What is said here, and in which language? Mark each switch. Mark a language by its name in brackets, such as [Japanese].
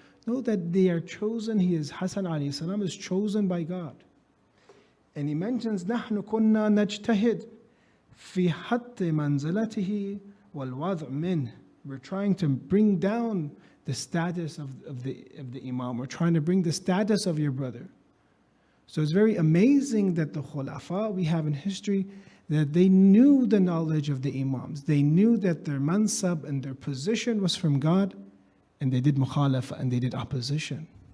[English] Know that they are chosen. He is Hassan alayhi salam is chosen by God. And he mentions [Arabic] نحن كنا نجتهد في حط منزلته والوضع منه. [English] We're trying to bring down the status of the Imam. We're trying to bring the status of your brother. So it's very amazing that the Khulafa we have in history, that they knew the knowledge of the Imams. They knew that their mansab and their position was from God, and they did mukhalafa and they did opposition.